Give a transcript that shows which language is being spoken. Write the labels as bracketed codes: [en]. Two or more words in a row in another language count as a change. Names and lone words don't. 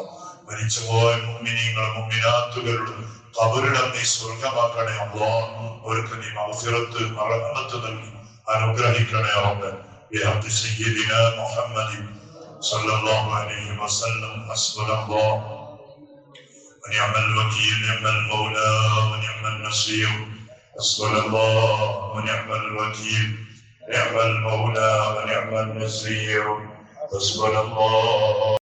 [ml] മരിച്ചുപോയ മുഅ്മിനീങ്ങളും മുഅ്മിനാത്തുകളുടെ ഖബറിടം നീ സ്വർഗമാക്കണേ അല്ലാഹ്. അവർക്ക് നീ മഗ്ഫിറത്ത് റഹ്മത്ത് നൽകി അനുഗ്രഹിക്കണേ റബ്ബേ. [ar] بحق سيدنا محمد صلى الله عليه وسلم. ഹസ്ബുനല്ലാഹ് ونعم الوكيل، نعم المولى ونعم النصير. حسبنا الله ونعم الوكيل، نعم المولى ونعم النصير. حسبنا الله.